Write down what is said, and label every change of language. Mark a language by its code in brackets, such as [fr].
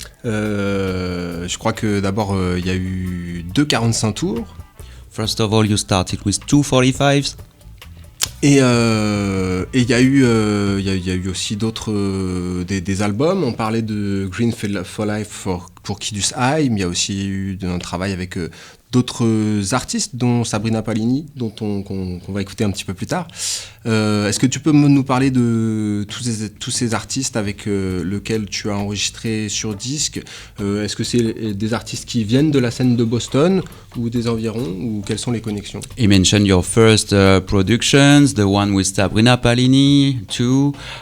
[fr] Je crois que d'abord, il y a eu 2 45 tours. [en] First of all, you started with 245s. [fr] Et il y a eu aussi d'autres des albums. On parlait de Green for Life pour Kidus High, mais il y a aussi eu un travail avec d'autres artistes, dont Sabrina Palini, qu'on va écouter un petit peu plus tard. Est-ce que tu peux nous parler de tous ces artistes avec lesquels tu as enregistré sur disque? Est-ce que c'est des artistes qui viennent de la scène de Boston ou des environs, ou quelles sont les connexions? [en] You mentioned your first productions, the one with Sabrina Palini too.